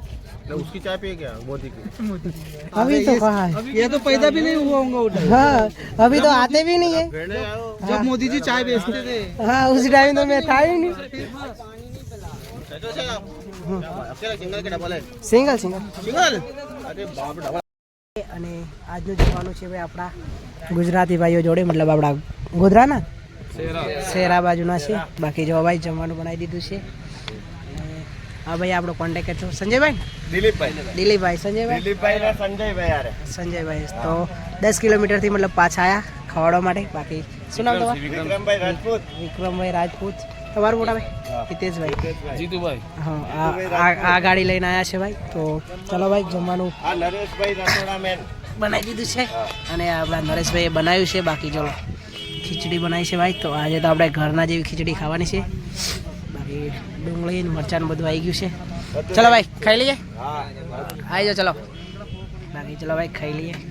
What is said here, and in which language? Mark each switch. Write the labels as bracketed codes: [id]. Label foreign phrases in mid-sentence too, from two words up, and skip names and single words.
[hi] उसकी चाय पिए क्या मोदी की? अभी तो कहाँ है, ये तो पैदा भी नहीं हुआ होगा उधर। हाँ अभी तो आते भी नहीं है. फ्रेंड है यार वो. जब मोदी जी चाय बेचते थे। हाँ उस टाइम तो मैं था ही नहीं. कैसे से आप? अकेला सिंगल के डबल है? [gu] સિંગલ સિંગલ. [hi] सिंगल? अरे बाप रे डबल. [gu] અને આજનું જવાનું છે ભાઈ આપણા ગુજરાતી ભાઈઓ જોડે, મતલબ આપણા ગોધરાના શેરા બાજુના છે. બાકી જો ભાઈ જમવાનું બનાવી દીધું છે. અને આ ભાઈ આપણો કોન્ટેક્ટ છો સંજયભાઈ, दिलीप भाई. દિલીપભાઈ, સંજયભાઈ, [hi] दिलीप भाई ना संजय भाई यार. [gu] સંજયભાઈ. તો 10 કિલોમીટરથી મતલબ પાછા આવ્યા ખવાડવા માટે. બાકી શું નામ તમારું? विक्रम भाई राजपूत. વિક્રમભાઈ રાજપૂત. તમારું મોટા ભાઈ? હિતેશભાઈ. जीतूभाई. હા આ ગાડી લઈને આવ્યા છે ભાઈ. તો ચલો ભાઈ જમવાનું [hi] हाँ नरेश भाई रसोड़ा मैन. [gu] બનાવી દીધું છે. અને આપણા નરેશભાઈએ બનાવ્યું છે. બાકી ચલો ખીચડી બનાવી છે ભાઈ. તો આજે તો આપણે ઘરના જેવી ખીચડી ખાવાની છે. બાકી ડુંગળી ને મરચાં ને બધું આવી ગયું છે. ચલો ભાઈ ખાઈ લઈએ. हाँ આવી જાઓ ચલો. બાકી ચલો ભાઈ ખાઈ લઈએ.